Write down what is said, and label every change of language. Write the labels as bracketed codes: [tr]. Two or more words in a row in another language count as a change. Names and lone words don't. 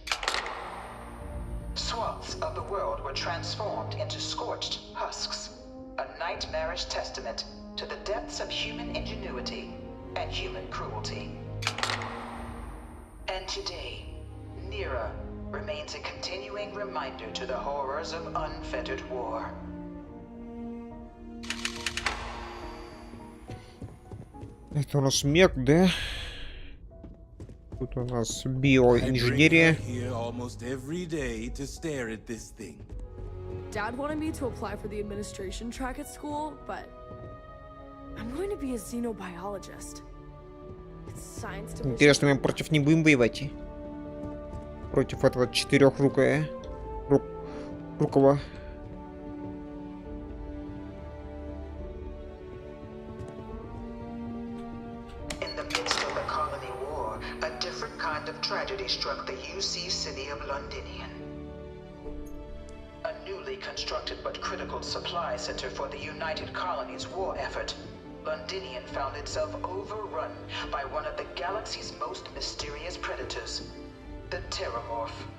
[en] Swaths of the world were transformed into scorched husks, a nightmarish testament to the depths of human ingenuity and human cruelty. And today, Nira remains a continuing reminder to the horrors of unfettered war. [ru] Это у нас мех, да? Тут у нас биоинженерия. [en] Dad wanted me to apply for the administration track at school, but I'm going to be a xenobiologist. It's science division. [ru] Интересно, мы против не будем воевать? Против этого четырехрукого. [en] In the midst of the colony war, a different kind of tragedy struck the UC city of Londinian. A newly constructed but critical supply center for the United Colonies war effort, Londinian found itself overrun by one of the galaxy's most mysterious predators, the Terramorph.